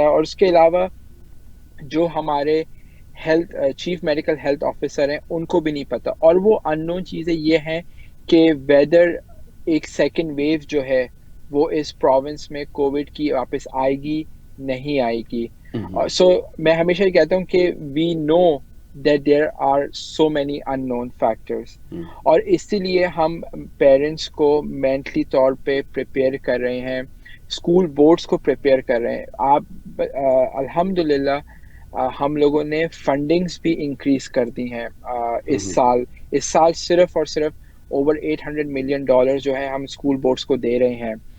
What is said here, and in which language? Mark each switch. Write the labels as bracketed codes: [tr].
[ur] اور اس کے علاوہ جو ہمارے چیف میڈیکل ہیلتھ آفیسر ہیں ان کو بھی نہیں پتہ. اور وہ ان نون چیزیں یہ ہیں کہ ویدر ایک سیکنڈ ویو جو ہے وہ اس پروونس میں کووڈ کی واپس آئے گی نہیں آئے گی. سو میں ہمیشہ یہ کہتا ہوں کہ [en] We know that there are so many unknown factors. [ur] اور اسی لیے ہم پیرنٹس کو مینٹلی طور پہ پریپیئر کر رہے ہیں, اسکول بورڈس کو پریپیئر کر رہے ہیں. آپ الحمدللہ ہم لوگوں نے فنڈنگز بھی انکریز کر دی ہیں اس سال صرف اور صرف اوور $800 ملین جو ہے ہم اسکول بورڈس کو دے رہے ہیں.